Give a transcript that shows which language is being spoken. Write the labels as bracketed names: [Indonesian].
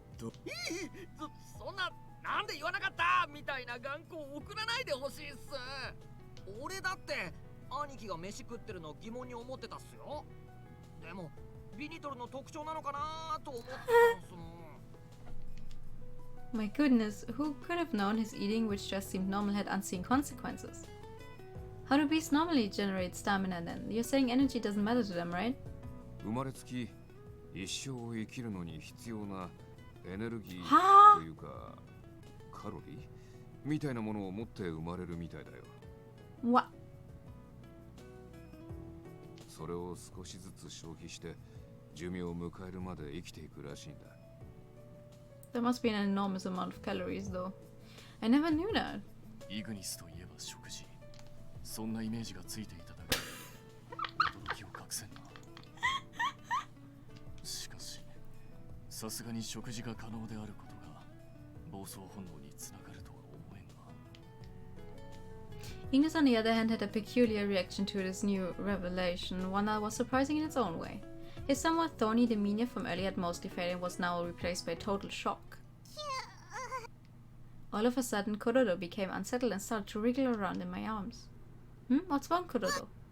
[Japanese] そんな、なんで言わなかったみたいな眼光送らないでほしいっす。俺だって兄貴が飯食ってるの疑問に思ってたっすよ。でもビニトルの特徴なのかなと思ってたんすもん。 [English] My goodness, who could have known his eating, which just seemed normal, had unseen consequences? How do beasts normally generate stamina then? You're saying energy doesn't matter to them, right? [Japanese] 生まれつき一生を生きるのに必要なエネルギはあーというかカロリーみたいなものを持って生まれるみたいだよ。 [English] What? [Japanese] それを少しずつ消費して寿命を迎えるまで生きていくらしいんだ。 [English] There must be an enormous amount of calories, though. I never knew that. [Japanese] イグニスといえば食事。そんなイメージがついていただけで驚きを隠せんな。しかしさすがに食事が可能であることが暴走本能につながるとは思えんが。 [English] Ignis, on the other hand, had a peculiar reaction to this new revelation, one that was surprising in its own way. His somewhat thorny demeanor from earlier had mostly faded and was now replaced by total shock. All of a sudden, Kororo became unsettled and started to wriggle around in my arms. What's wrong, Kororo?